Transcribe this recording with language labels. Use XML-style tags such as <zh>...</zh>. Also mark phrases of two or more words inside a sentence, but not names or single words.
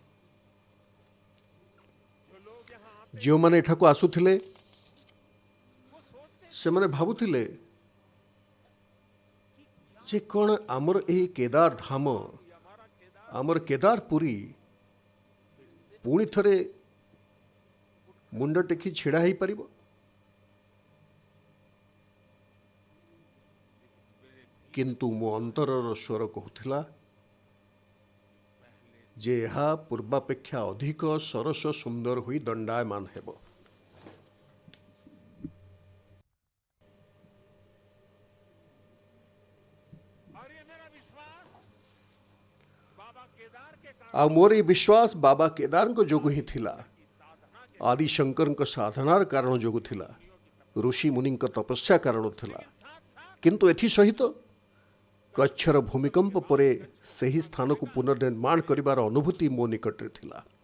<or>ଯେଉଁମାନେ ଏଠାକୁ ଆସୁଥିଲେ ସେମାନେ ଭାବୁଥିଲେ ଯେ କ'ଣ ଆମର ଏହି କେଦାର ଧାମ, ଆମର କେଦାରପୁରୀ ପୁଣି ଥରେ ମୁଣ୍ଡ ଟେକି ଛିଡ଼ା ହୋଇପାରିବ? କିନ୍ତୁ ମୋ ଅନ୍ତରର ସ୍ୱର କହୁଥିଲା ଯେ ଏହା ପୂର୍ବାପେକ୍ଷା ଅଧିକ ସରସ ସୁନ୍ଦର ହୋଇ ଦଣ୍ଡାୟମାନ ହେବ।</or> <hi>और ये मेरा विश्वास बाबा केदार के कारण</hi> <or>ଆଉ ମୋର ଏହି ବିଶ୍ୱାସ ବାବା କେଦାରଙ୍କ ଯୋଗୁଁ ହିଁ ଥିଲା, ଆଦି ଶଙ୍କରଙ୍କ ସାଧନାର କାରଣ ଯୋଗୁଁ ଥିଲା, ଋଷି ମୁନିଙ୍କ ତପସ୍ୟା କାରଣ ଥିଲା। କିନ୍ତୁ ଏଥିସହିତ କଚ୍ଛର ଭୂମିକମ୍ପ ପରେ ସେହି ସ୍ଥାନକୁ ପୁନର୍ନିର୍ମାଣ କରିବାର ଅନୁଭୂତି ମୋ ନିକଟରେ ଥିଲା।</or>